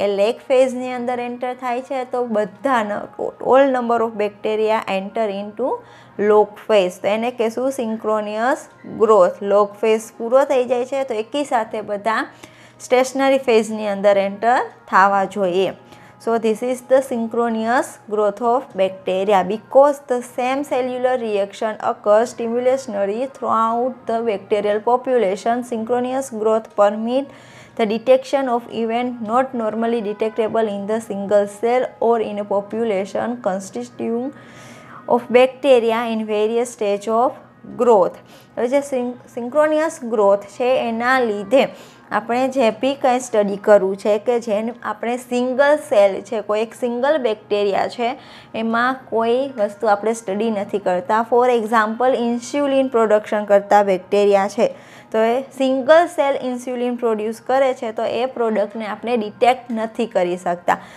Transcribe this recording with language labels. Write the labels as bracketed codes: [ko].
[gu] એ leg ફેઝની અંદર enter થાય છે તો બધા [en] All number of bacteria enter into log phase. [gu] તો એને કહેશું સિંક્રોનિયસ ગ્રોથ. લોગ ફેઝ પૂરો થઈ જાય છે તો એકી સાથે બધા સ્ટેશનરી ફેઝની અંદર એન્ટર થવા જોઈએ. [en] So this is the synchronous growth of bacteria. Because the same cellular reaction occurs simultaneously throughout the bacterial population, synchronous growth permits the detection of events not normally detectable in the single cell or in a population consisting of bacteria in various stages of growth. [gu] હવે જે સિંક્રોનિયસ growth છે એના લીધે આપણે જે બી કંઈ study કરવું છે કે જેને આપણે સિંગલ સેલ છે, કોઈ એક સિંગલ બેક્ટેરિયા છે એમાં કોઈ વસ્તુ આપણે સ્ટડી નથી કરતા. ફોર એક્ઝામ્પલ, ઇન્સ્યુલિન પ્રોડક્શન કરતા બેક્ટેરિયા છે તો એ સિંગલ સેલ ઇન્સ્યુલિન પ્રોડ્યુસ કરે છે તો એ પ્રોડક્ટને આપણે ડિટેક્ટ નથી કરી શકતા.